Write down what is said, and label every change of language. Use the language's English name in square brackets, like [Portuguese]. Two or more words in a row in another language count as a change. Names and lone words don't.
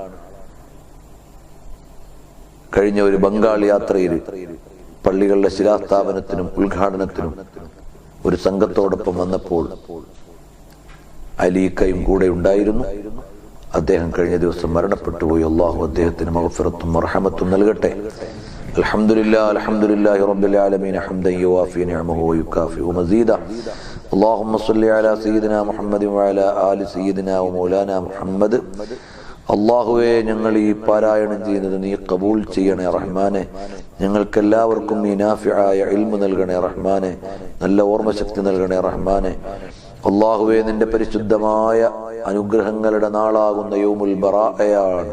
[Malayalam] കഴിഞ്ഞ ഒരു ബംഗാൾ യാത്രയിൽ പള്ളികളുടെ ശിലാസ്ഥാപനത്തിനും ഉദ്ഘാടനത്തിനും ഒരു സംഘത്തോടൊപ്പം വന്നപ്പോൾ അലീക്കയും കൂടെ ഉണ്ടായിരുന്നു. അദ്ദേഹം കഴിഞ്ഞ ദിവസം മരണപ്പെട്ടു പോയി. അല്ലാഹു അദ്ദേഹത്തിന് മഗ്ഫിറത്തും മർഹമത്തും നൽകട്ടെ. [Arabic] الحمد لله الحمد لله رب العالمين حمدا يوافي نعمه ويكافئ مزيده. اللهم صل على سيدنا محمد وعلى آل سيدنا ومولانا محمد. [Malayalam] അള്ളാഹുവേ, ഞങ്ങൾ ഈ പാരായണം ചെയ്യുന്നത് നീ കബൂൽ ചെയ്യണേ റഹ്മാനെ. ഞങ്ങൾക്കെല്ലാവർക്കും നീ നാഫിആയ ഇൽമു നൽകണേ റഹ്മാനെ, നല്ല ഓർമ്മശക്തി നൽകണേ റഹ്മാനെ. അള്ളാഹുവേ, നിന്റെ പരിശുദ്ധമായ അനുഗ്രഹങ്ങളുടെ നാളാകുന്ന യൗമുൽ ബറാഅയാണ്.